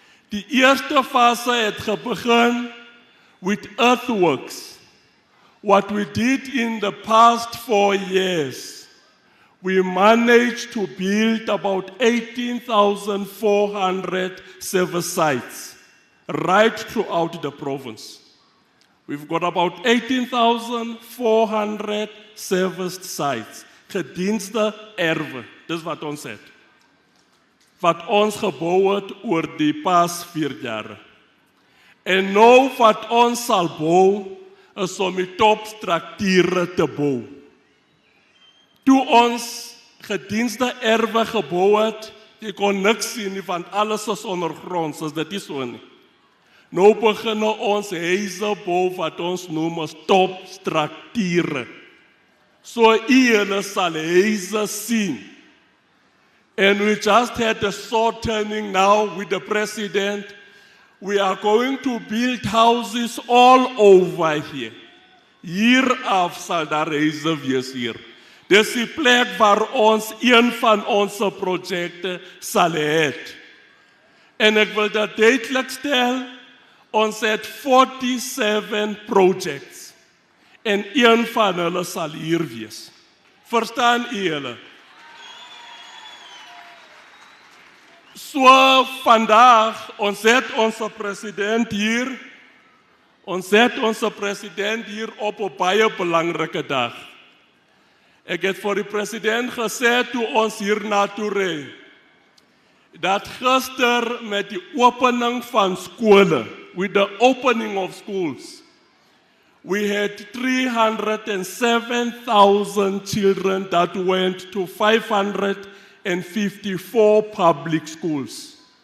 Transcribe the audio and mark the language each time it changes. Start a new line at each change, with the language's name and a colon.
Afrikaans: Die eerste fase het begin
English: with earthworks. What we did in the past 4 years, we managed to build about 18,400 service sites right throughout the province. We've got about 18,400 serviced sites.
Afrikaans: Gedienste erwe, dis wat ons het. Wat ons gebou het oor die pas 4 jare. En nou wat ons sal bou, is om die topstrukture te bou. Toe ons gedienste erwe gebou het, jy kon niks sien nie, want alles is ondergronds, is dit nie so nie. Nou begin ons huise bou wat ons noem as topstrukture. So julle sal huise sien.
English: And we just had a short turning now with the president. We are going to build houses all over here.
Afrikaans: Hier af sal daar huise wees hier. Dis die plek waar ons een van ons projekte sal hê. En ek wil dat duidelik stel, ons het 47 projects. En een van hulle sal hier wees. Verstaan julle? So vandag, ons het ons president hier. Ons het ons president hier op 'n baie belangrike dag. Ek het vir die president gesê toe ons hier na toe ry. dat gister met die opening van skole,
English: with the opening of schools, we had 307,000 children that went to 554 public schools.